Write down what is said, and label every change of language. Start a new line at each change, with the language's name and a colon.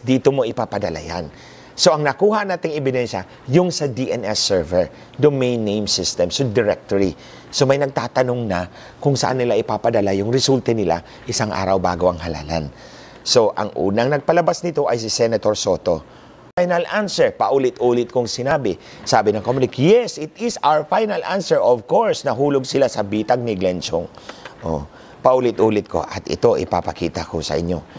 Filipino: Dito mo ipapadala yan. So, ang nakuha nating ebidensya, yung sa DNS server, Domain Name System, so directory. So, may nagtatanong na kung saan nila ipapadala yung resulta nila isang araw bago ang halalan. So, ang unang nagpalabas nito ay si Senator Soto. Final answer, paulit-ulit kong sinabi. Sabi ng COMELEC,
English: yes, it is our final answer. Of course,
Filipino: nahulog sila sa bitag ni Glenn Chong. Paulit-ulit ko at ito ipapakita ko sa inyo.